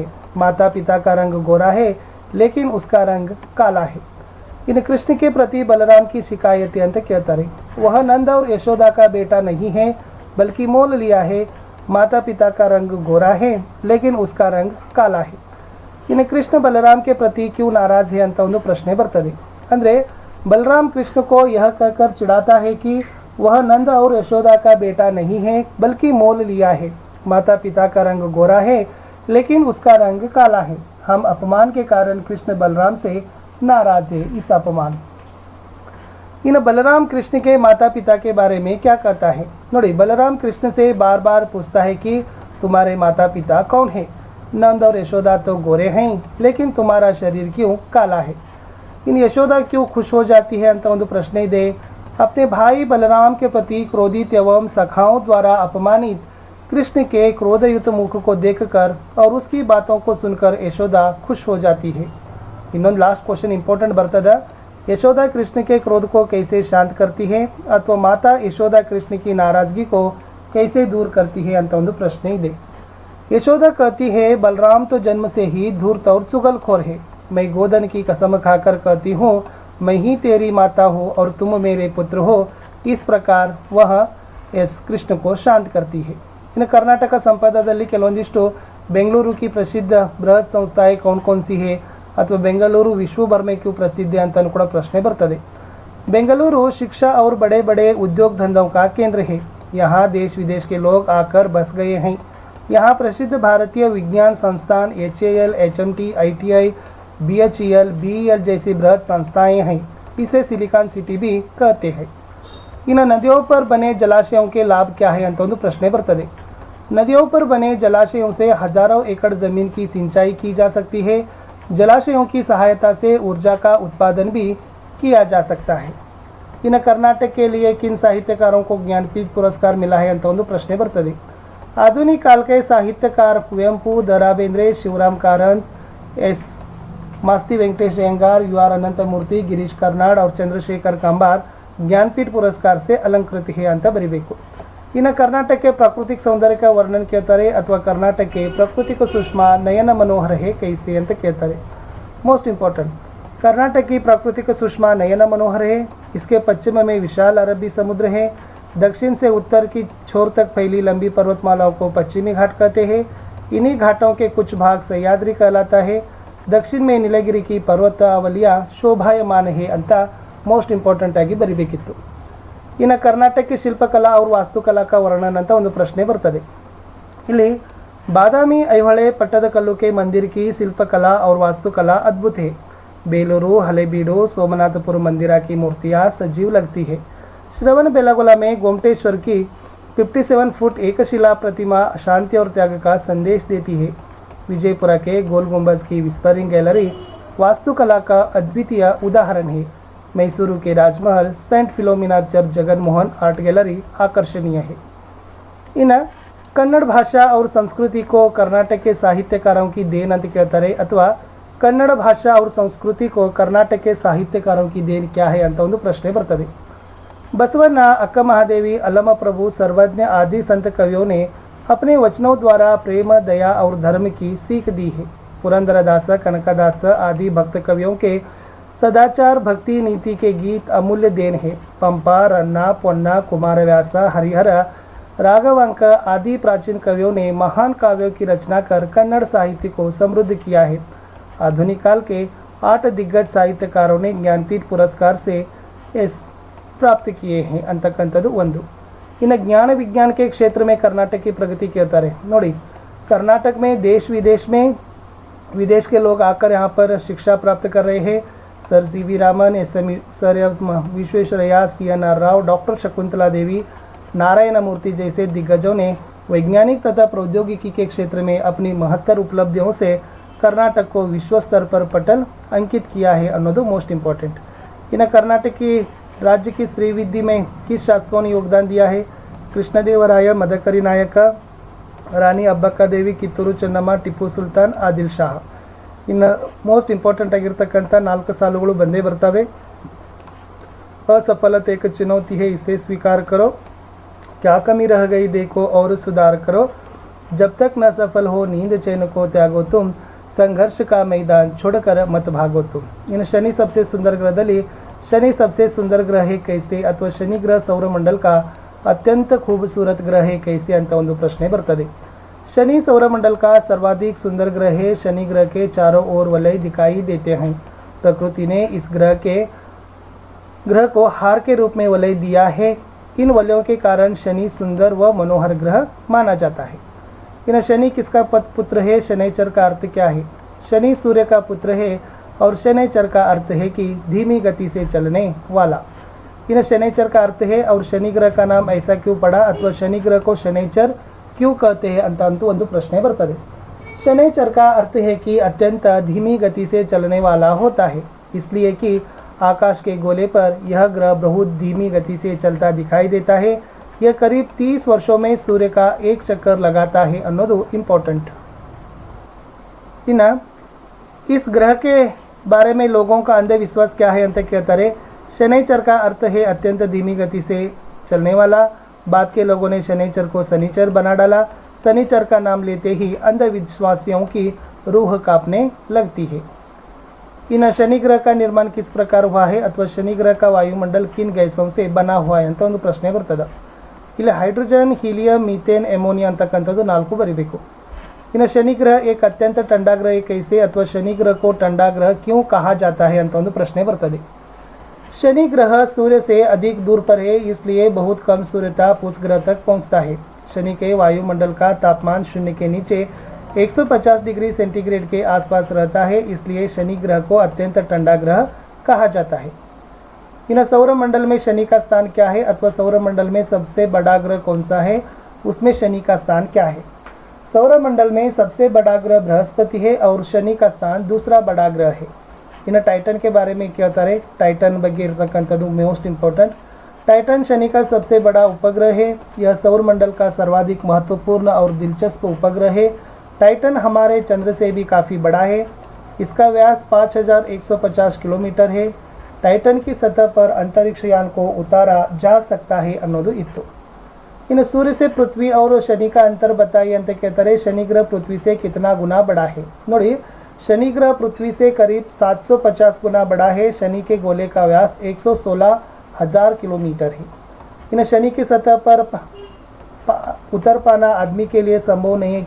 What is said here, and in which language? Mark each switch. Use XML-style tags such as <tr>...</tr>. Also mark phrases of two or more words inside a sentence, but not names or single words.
<hi>माता पिता का रंग गोरा है लेकिन उसका रंग काला है। इन कृष्ण के प्रति बलराम की शिकायतें अंत कहता रहे। वह नंद और यशोदा का बेटा नहीं है बल्कि मोल लिया है। माता पिता का रंग गोरा है लेकिन उसका रंग काला है। इन कृष्ण बलराम के प्रति क्यों नाराज है</hi> <kn>ಅಂತ ಒಂದು ಪ್ರಶ್ನೆ ಬರ್ತದೆ।</kn> <hi>ಅಂದರೆ बलराम कृष्ण को यह कहकर चिढ़ाता है कि वह नंद और यशोदा का बेटा नहीं है बल्कि मोल लिया है। माता पिता का रंग गोरा है लेकिन उसका रंग काला है। हम अपमान के कारण कृष्ण बलराम से नाराज है। इस अपमान इन बलराम कृष्ण के माता पिता के बारे में क्या कहता है नोड़ी। बलराम कृष्ण से बार बार पूछता है कि तुम्हारे माता पिता कौन है। नंद और यशोदा तो गोरे हैं लेकिन तुम्हारा शरीर क्यों काला है। इन यशोदा क्यों खुश हो जाती है</hi> <kn>ಅಂತ ಒಂದು ಪ್ರಶ್ನೆ ಇದೆ।</kn> <hi>अपने भाई बलराम के प्रति क्रोधित एवं सखाओं द्वारा अपमानित कृष्ण के क्रोधयुक्त मुख को देखकर और उसकी बातों को सुनकर यशोदा खुश हो जाती है। ಇನ್ನೊಂದು</hi> <en>last question important</en> <hi>बರ್ತದ। यशोदा कृष्ण के क्रोध को कैसे शांत करती है अथवा माता यशोदा कृष्ण की नाराजगी को कैसे दूर करती है</hi> <kn>ಅಂತ ಒಂದು ಪ್ರಶ್ನೆ ಇದೆ।</kn> <hi>यशोदा कहती है बलराम तो जन्म से ही धूर्त और चुगलखोर है। मैं गोधन की कसम खाकर कहती हूँ मैं ही तेरी माता हूँ और तुम मेरे पुत्र हो। इस प्रकार वह कृष्ण को शांत करती है। इन कर्नाटक संपदाದಲ್ಲಿ ಕೆಲವೊಂದಿಷ್ಟು ಬೆಂಗಳೂರು की प्रसिद्ध बृहत संस्थाएं कौन कौन सी है अथवा बेंगलुरु विश्व भर में क्यों प्रसिद्ध है</hi> <kn>ಅಂತ ಕೂಡ ಪ್ರಶ್ನೆ ಬರ್ತದೆ।</kn> <hi>बेंगलुरु शिक्षा और बड़े बड़े उद्योग धंधों का केंद्र है। यहाँ देश विदेश के लोग आकर बस गए हैं। यहाँ प्रसिद्ध भारतीय विज्ञान संस्थान HAL, HMT, ITI, BHEL, BEL जैसी बृहत संस्थाएं हैं। इसे सिलिकॉन सिटी भी कहते हैं। इन नदियों पर बने जलाशयों के लाभ क्या है</hi> <kn>ಅಂತ ಒಂದು ಪ್ರಶ್ನೆ ಬರ್ತದೆ।</kn> <hi>नदियों पर बने जलाशयों से हजारों एकड़ जमीन की सिंचाई की जा सकती है। जलाशयों की सहायता से ऊर्जा का उत्पादन भी किया जा सकता है। इन कर्नाटक के लिए किन साहित्यकारों को ज्ञानपीठ पुरस्कार मिला है</hi> <kn>ಅಂತ ಒಂದು ಪ್ರಶ್ನೆ ಬರ್ತದೆ।</kn> <hi>आधुनिक काल के साहित्यकार कुवेंपु, द रा बेंद्रे, शिवराम कारंत, एस मास्ती वेंकटेश अयंगार, यू आर अनंतमूर्ति, गिरीश कर्नाड और चंद्रशेखर कंबार ज्ञानपीठ पुरस्कार से अलंकृत है</hi> <kn>ಅಂತ ಬರಿಬೇಕು। ಇನ್ನು ಕರ್ನಾಟಕ ಪ್ರಾಕೃತಿಕ ಸೌಂದರ್ಯ ವರ್ಣನ ಕೇಳ್ತಾರೆ ಅಥವಾ ಕರ್ನಾಟಕ ಪ್ರಾಕೃತಿಕ</kn> <hi>सुषमा नयन मनोहर है कैसे</hi> <kn>ಅಂತ ಕೇಳ್ತಾರೆ।</kn> <en>most important,</en> <hi>कर्नाटक की प्राकृतिक सुषमा नयन मनोहर है। इसके पश्चिम में विशाल अरबी समुद्र है। दक्षिण से उत्तर की छोर तक फैली लंबी पर्वतमालाओं को पश्चिमी घाट कहते हैं। इन्हीं घाटों के कुछ भाग सह्याद्री कहलाता है। दक्षिण में नीलगिरी की पर्वतावलियाँ शोभायमान है ಅಂತ</hi> <en>most important</en> <kn>ಆಗಿ ಬರಿಬೇಕಿತ್ತು। ಇನ್ನು ಕರ್ನಾಟಕ ಶಿಲ್ಪಕಲಾ और ವಾಸ್ತುಕಲಾ</kn> <hi>का वर्णन</hi> <kn>ಅಂತ ಒಂದು ಪ್ರಶ್ನೆ ಬರ್ತದೆ।</kn> <hi>ಇಲ್ಲಿ बादामी ऐहोळे पट्टदकल्लु के मंदिर की शिल्पकला और वास्तुकला अद्भुत है। बेलूरू, हलेबीडु, सोमनाथपुर मंदिरा की मूर्तियाँ सजीव लगती है। श्रवण बेलागोला में गोमटेश्वर की 57 फुट एकशिला प्रतिमा शांति और त्याग का संदेश देती है। विजयपुरा के गोल गुंबज की विस्परिंग गैलरी वास्तुकला का अद्वितीय उदाहरण है। मैसूरू के राजमहल, सेंट फिलोमिना चर्च, जगनमोहन आर्ट गैलरी आकर्षणीय है। इन कन्नड़ भाषा और संस्कृति को कर्नाटक के साहित्यकारों की देन</hi> <kn>ಅಂತ ಕೇಳ್ತಾರೆ ಅಥವಾ ಕನ್ನಡ ಭಾಷಾ</kn> <hi>और संस्कृति को कर्नाटक के साहित्यकारों की देन क्या है</hi> <kn>ಅಂತ ಒಂದು ಪ್ರಶ್ನೆ ಬರ್ತದೆ।</kn> <hi>बसवण्ण, अक्का महादेवी, अल्लमा प्रभु, सर्वज्ञ आदि संत कवियों ने अपने वचनों द्वारा प्रेम, दया और धर्म की सीख दी है। पुरंदरदास, कनकदास आदि भक्त कवियों के सदाचार, भक्ति, नीति के गीत अमूल्य देन है। पंपा, रन्ना, पोन्ना, कुमारव्यास, हरिहर, राघवांक आदि प्राचीन कवियों ने महान काव्यों की रचना कर कन्नड़ साहित्य को समृद्ध किया है। आधुनिक काल के 8 दिग्गज साहित्यकारों ने ज्ञानपीठ पुरस्कार से प्राप्त किए हैं</hi> <kn>ಅಂತಕ್ಕಂಥದ್ದು ಒಂದು।</kn> <hi>ಇನ್ನು ज्ञान विज्ञान के क्षेत्र में कर्नाटक की प्रगति कहता ನೋಡಿ, कर्नाटक में देश विदेश के लोग आकर यहाँ पर शिक्षा प्राप्त कर रहे हैं। सर सी.वी. रामन, सर विश्वेश्वरैया, सी.एन.आर. राव, डॉक्टर शकुंतला देवी, नारायण मूर्ति जैसे दिग्गजों ने वैज्ञानिक तथा प्रौद्योगिकी के क्षेत्र में अपनी महत्तर उपलब्धियों से कर्नाटक को विश्व स्तर पर पटल अंकित किया है ಅನ್ನೋದು</hi> <en>most important.</en> <hi>इन कर्नाटक की राज्य की श्रीविद्या में किस शासकों ने योगदान दिया है? कृष्णदेवराय, मदकरी नायक, रानी अब्बक्का देवी, ಕಿತ್ತೂರು ಚೆನ್ನಮ್ಮ, ಟಿಪ್ಪು ಸುಲ್ತಾನ್, ಆದಿಲ್ ಶಾಹ।</hi> <kn>ಇನ್ನು ಮೋಸ್ಟ್ ಇಂಪಾರ್ಟೆಂಟ್ ಆಗಿರ್ತಕ್ಕಂಥ 4 ಸಾಲುಗಳು ಬಂದೇ ಬರ್ತವೆ।</kn> <hi>असफलता एक चुनौती है, इसे स्वीकार करो। क्या कमी रह गई देखो और सुधार करो। जब तक न सफल हो नींद चैन को त्यागो तुम। संघर्ष का मैदान छोड़कर मत भागो तुम। इन शनि सबसे सुंदर ग्रहದಲ್ಲಿ शनि सबसे सुंदर ग्रह है कैसे ಅಥವಾ शनि ग्रह सौरमंडल का अत्यंत खूबसूरत ग्रह है कैसे</hi> <kn>ಅಂತ ಒಂದು ಪ್ರಶ್ನೆ ಬರ್ತದೆ।</kn> <hi>शनि सौरमंडल का सर्वाधिक सुंदर ग्रह है। शनि ग्रह के चारों ओर वलय दिखाई देते हैं। प्रकृति ने इस ग्रह को हार के रूप में वलय दिया है। इन वलयों के कारण शनि सुंदर व मनोहर ग्रह माना जाता है। इन शनि किसका पुत्र है? शनैचर का अर्थ क्या है? शनि सूर्य का पुत्र है और शनैचर का अर्थ है कि धीमी गति से चलने वाला। इन शनैचर का अर्थ है और शनि ग्रह का नाम ऐसा क्यों पड़ा अथवा शनि ग्रह को शनैचर क्यों कहते हैं</hi> <kn>ಅಂತಂತೂ ಒಂದು ಪ್ರಶ್ನೆ ಬರ್ತದೆ।</kn> <hi>शनैचर का अर्थ है कि अत्यंत धीमी गति से चलने वाला होता है, इसलिए कि आकाश के गोले पर यह ग्रह बहुत धीमी गति से चलता दिखाई देता है। यह करीब 30 वर्षों में सूर्य का एक चक्कर लगाता है ಅನ್ನೋದು इम्पोर्टेंट। इना इस ग्रह के बारे में लोगों का अंधविश्वास क्या है</hi> <kn>ಅಂತ ಕೇಳ್ತಾರೆ।</kn> <hi>शनैचर का अर्थ है अत्यंत धीमी गति से चलने वाला। बाद के लोगों ने शनैचर को शनिचर बना डाला। शनिचर का नाम लेते ही अंधविश्वासियों की रूह कांपने लगती है। इन शनि ग्रह का निर्माण किस प्रकार हुआ है अथवा शनि ग्रह का वायुमंडल किन गैसों से बना हुआ है</hi> <kn>ಅಂತ ಒಂದು ಪ್ರಶ್ನೆ ಬರ್ತದೆ। ಇಲ್ಲಿ</kn> <en>hydrogen, helium, methane, ammonia</en> <kn>ಅಂತಕ್ಕಂಥದ್ದು 4 ಬರಿಬೇಕು।</kn> <hi>इन शनि ग्रह एक अत्यंत ठंडा ग्रह कैसे अथवा शनि ग्रह को ठंडा ग्रह क्यों कहा जाता है</hi> <kn>ಅಂತ ಒಂದು ಪ್ರಶ್ನೆ ಬರ್ತದೆ।</kn> <hi>शनि ग्रह सूर्य से अधिक दूर पर है, इसलिए बहुत कम सूर्यताप उस ग्रह तक पहुंचता है। शनि के वायुमंडल का तापमान शून्य के नीचे 150 डिग्री सेंटीग्रेड के आसपास रहता है, इसलिए शनि ग्रह को अत्यंत ठंडा ग्रह कहा जाता है। इन सौरमंडल में शनि का स्थान क्या है अथवा सौरमंडल में सबसे बड़ा ग्रह कौन सा है? उसमें शनि का स्थान क्या है। सौरमंडल में सबसे बड़ा ग्रह बृहस्पति है और शनि का स्थान दूसरा बड़ा ग्रह है। इन टाइटन के बारे में</hi> <kn>ಕೇಳ್ತಾರೆ टाइटन ಬಗ್ಗೆ ಇರತಕ್ಕಂಥದ್ದು</kn> <en>most important.</en> <hi>टाइटन शनि का सबसे बड़ा उपग्रह है। यह सौरमंडल का सर्वाधिक महत्वपूर्ण और दिलचस्प उपग्रह है। टाइटन हमारे चंद्र से भी काफ़ी बड़ा है। इसका व्यास 5150 किलोमीटर है। टाइटन की सतह पर अंतरिक्ष यान को उतारा जा सकता है</hi> <kn>ಅನ್ನೋದು ಇತ್ತು।</kn> <hi>इन सूर्य से पृथ्वी और शनि का अंतर बताइए</hi> <kn>ಅಂತ ಕೇಳ್ತಾರೆ।</kn> <hi>शनि ग्रह पृथ्वी से कितना गुना बड़ा है। ನೋಡಿ, शनि ग्रह पृथ्वी से करीब 750 गुना बड़ा है। शनि के गोले का व्यास 116,000 किलोमीटर है। इन शनि की सतह पर उतर पाना आदमी के लिए संभव नहीं है।</hi>